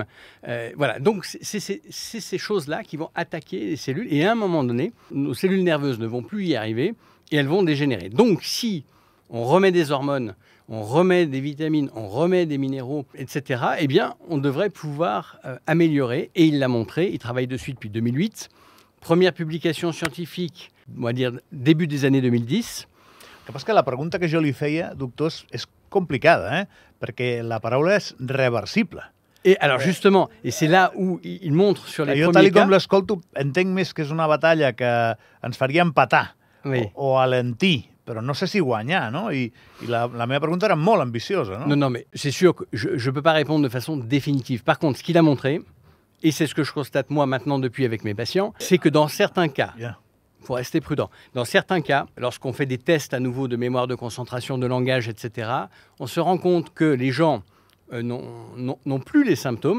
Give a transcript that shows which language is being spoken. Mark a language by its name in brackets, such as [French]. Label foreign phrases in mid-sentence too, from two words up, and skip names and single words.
[French] Voilà, donc c'est ces choses-là qui vont attaquer les cellules, et à un moment donné, nos cellules nerveuses ne vont plus y arriver, et elles vont dégénérer. Donc si on remet des hormones, on remet des vitamines, on remet des minéraux, etc., eh bien, on devrait pouvoir améliorer. Et il l'a montré, il travaille dessus depuis 2008. Première publication scientifique, on va dire début des années 2010. [Catalan] El que passa que la pregunta que jo li feia, doctor, és complicada, perquè la paraula és reversible. [French] Et alors justement, et c'est là où il montre sur les [Catalan] jo, [French] premiers cas... [Catalan] tal com l'escolto, entenc més que és una batalla que ens faria empatar o alentir, però no sé si guanyar, no? I la meva pregunta era molt ambiciosa, no? [French] Non, mais c'est sûr que je ne peux pas répondre de façon définitive. Par contre, ce qu'il a montré, et c'est ce que je constate moi maintenant depuis avec mes patients, c'est que dans certains cas... Il faut rester prudent. Dans certains cas, lorsqu'on fait des tests à nouveau de mémoire de concentration, de langage, etc., on se rend compte que les gens n'ont plus les symptômes.